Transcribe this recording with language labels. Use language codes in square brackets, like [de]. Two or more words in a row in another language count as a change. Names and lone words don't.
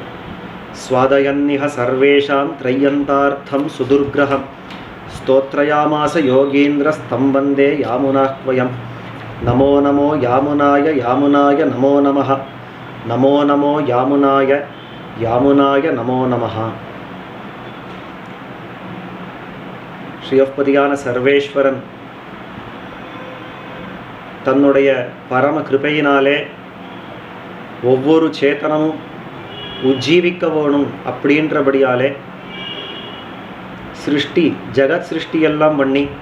[sa] स्वादयन्निह सर्वेषां त्रय्यन्तार्थं सुदुर्ग्रहं स्तोत्रयामास योगीन्द्रस्तं वन्दे यामुनाह्वयम्। नमो नमो यामुनाय यामुनाय नमो नमः। नमो नमो यामुनाय यामुनाय नमो नमः। [ta] ஸ்ரீயப்பதியான சர்வேஸ்வரன் தன்னுடைய பரம கிருபையினாலே ஒவ்வொரு சேத்தனமும் உஜ்ஜீவிக்க வேணும் அப்படின்றபடியாலே சிருஷ்டி ஜகத் சிருஷ்டியெல்லாம் பண்ணி